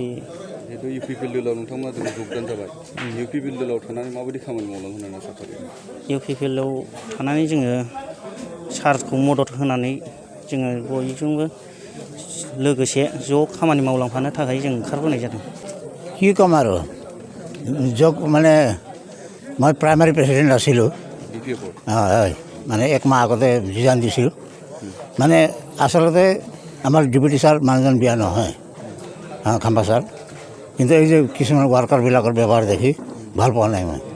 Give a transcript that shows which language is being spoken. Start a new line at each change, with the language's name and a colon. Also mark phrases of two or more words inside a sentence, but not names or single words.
Bodo: जिहेतु इउपिपिएल दोलोआव नोंथांमोना जों जगदान जाबाय, इउपिपिएल दोलोआव थानानै माबायदि खामानि मावलांनो होननानै आसा खालामो? इउपिपिएलआव थानानै जोङो सारखौ मदद होनानै जोङो बयजोंबो लोगोसे ज' खामानि मावलांफानो थाखाय जों ओंखारबोनाय जादों।
Assamese: কি ক'ম আৰু মানে মই
English: primary president
Assamese: আছিলোঁ। বিপিএফৰ? হয়, মানে 1 মাহ আগতে ৰিজাইন দিছিলোঁ। মানে আচলতে আমাৰ ডেপুটি ছাৰ মানুহজন বিয়া নহয়, খাম্বা ছাৰ। কিন্তু এই যে কিছুমান ৱাৰ্কাৰবিলাকৰ ব্যৱহাৰ দেখি ভাল পোৱা নাই মই।